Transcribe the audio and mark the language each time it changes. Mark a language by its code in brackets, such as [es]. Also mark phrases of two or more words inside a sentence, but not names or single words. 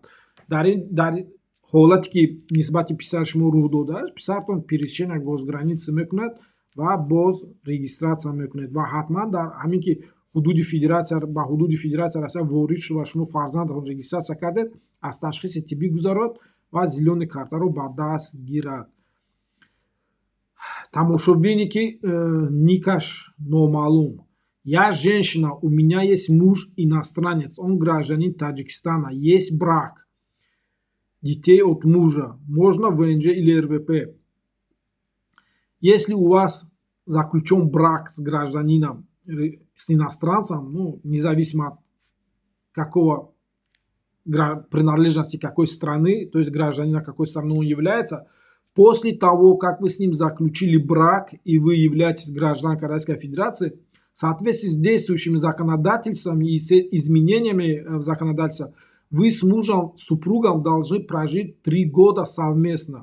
[tg] Дар ҳолате ки нисбати писари шумо рух додааст, писартон [ru] пересечения госграница [tg] мекунад ва боз регистратсия мекунед ва ҳатман дар ҳамин ки ба ҳудуди Федератсияи Россия ворид шуд ва шумо фарзандатон регистратсия кардед, аз ташхиси тиббӣ гузарад ва зелёни картаро ба даст гирад. Тамошобини ки никаш номаълум. [ru] Я женщина, у меня есть муж иностранец, он гражданин Таджикистана, есть брак, детей от мужа. Можно ВНЖ или РВП? Если у вас заключен брак с гражданином, с иностранцем, независимо от какого принадлежности какой страны, то есть гражданина какой страны он является, после того, как вы с ним заключили брак и вы являетесь гражданкой Российской Федерации, в соответствии с действующими законодательствами и с изменениями в законодательстве, вы с супругом должны прожить 3 года совместно.